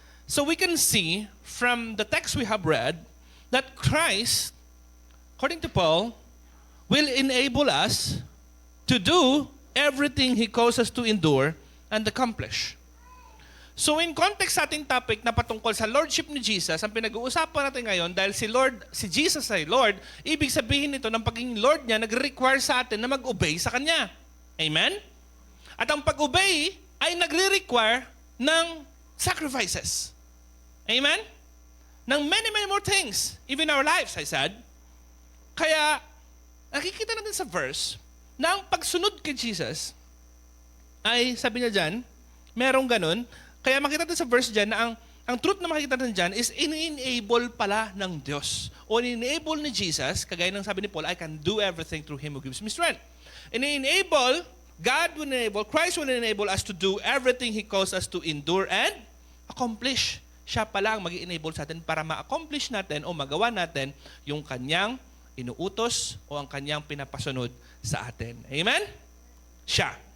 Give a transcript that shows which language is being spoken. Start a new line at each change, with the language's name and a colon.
English: So we can see from the text we have read that Christ, according to Paul, will enable us to do everything He calls us to endure and accomplish.
Filipino: So in context sa ating topic na patungkol sa Lordship ni Jesus, ang pinag-uusapan natin ngayon, dahil si Jesus ay Lord, ibig sabihin nito ng pagiging Lord niya, nagre-require sa atin na mag-obey sa Kanya. Amen? At ang pag-obey ay nagre-require ng sacrifices. Amen?
English: Ng many, many more things, even our lives, I said.
Filipino: Kaya, nakikita natin sa verse, na ang pagsunod kay Jesus, ay, sabi niya dyan, merong ganun. Kaya makita natin sa verse dyan na ang ang truth na makikita natin dyan is in-enable pala ng Diyos. O in-enable ni Jesus, kagaya ng sabi ni Paul,
English: I can do everything through Him who gives me strength. In-enable, God will enable, Christ will enable us to do everything He calls us to endure and accomplish.
Filipino: Siya pala ang mag-enable sa atin para ma-accomplish natin o magawa natin yung kanyang inuutos o ang kanyang pinapasunod sa atin. Amen? Siya.